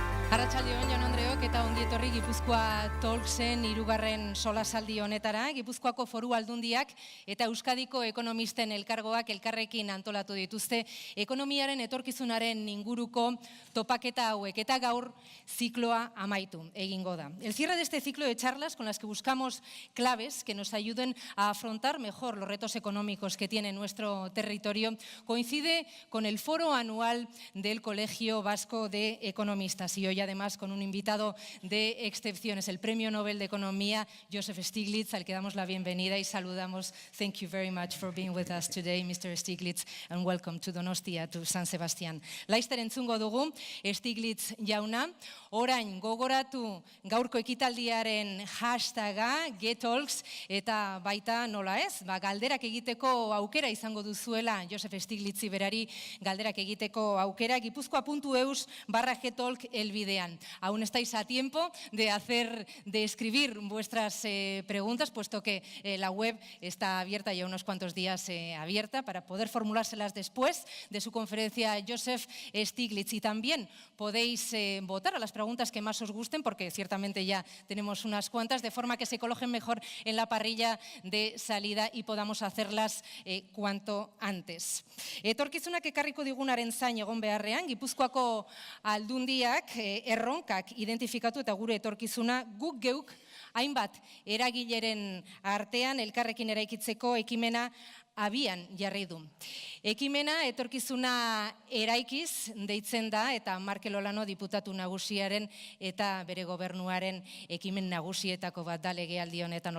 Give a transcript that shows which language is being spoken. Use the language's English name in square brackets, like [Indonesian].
[Basque] Arratsaldeon, Jon Andreok, eta ongi etorri Gipuzkoa Talksen 3. solasaldi honetara. Gipuzkoako Foru Aldundiak eta Euskadiko Ekonomisten elkargoak elkarrekin antolatu dituzte ekonomiaren etorkizunaren inguruko topaketa hauek, eta gaur zikloa amaitu egingo da. [Spanish] El cierre de este ciclo de charlas con las que buscamos claves que nos ayuden a afrontar mejor los retos económicos que tiene nuestro territorio coincide con el Foro anual del Colegio Vasco de Ekonomistak, y hoy además con un invitado de excepciones, el Premio Nobel de Economía, Joseph Stiglitz, al que damos la bienvenida y saludamos. [English] Thank you very much for being with us today, Mr. Stiglitz, and welcome to Donostia, to San Sebastián. [Basque] Laizter entzungo dugu, Stiglitz jauna, orain gogoratu gaurko ekitaldiaren hashtaga GTALKS, eta baita nola ez, galderak egiteko aukera izango duzuela, Joseph Stiglitzi berari galderak egiteko aukera, gipuzkoa.eus/GTALK elbidean. [Spanish] Aún estáis a tiempo de escribir vuestras preguntas, puesto que la web está abierta ya unos cuantos días abierta para poder formulárselas después de su conferencia Joseph Stiglitz. Y también podéis votar a las preguntas que más os gusten, porque ciertamente ya tenemos unas cuantas, de forma que se coloquen mejor en la parrilla de salida y podamos hacerlas cuanto antes. [Basque] Etorkizunak ekarriko digunaren zain egon beharrean, Gipuzkoako Aldundiak erronkak identifikatu eta gure etorkizuna guk geuk hainbat eragileren artean elkarrekin eraikitzeko ekimena abian jarri du. Ekimena etorkizuna eraikiz deitzen da, eta Markel Olano diputatu nagusiaren eta bere gobernuaren ekimen nagusietako bat da legealdi honetan.